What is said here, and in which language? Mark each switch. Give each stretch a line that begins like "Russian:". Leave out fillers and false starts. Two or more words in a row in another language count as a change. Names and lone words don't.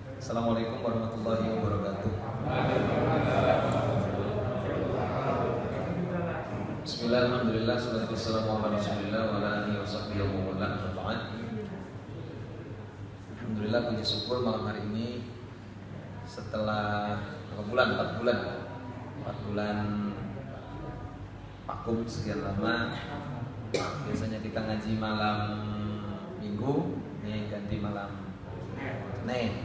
Arabic: السلام عليكم ورحمة الله وبركاته. بسم الله، الحمد لله، الصلاة والسلام على رسول الله وعلى آله وصحبه ومن والاه.
Indonesian: Alhamdulillah, puji syukur malam hari ini setelah 4 bulan vakum sekian lama. Biasanya kita ngaji malam Minggu, ini ganti malam Senin.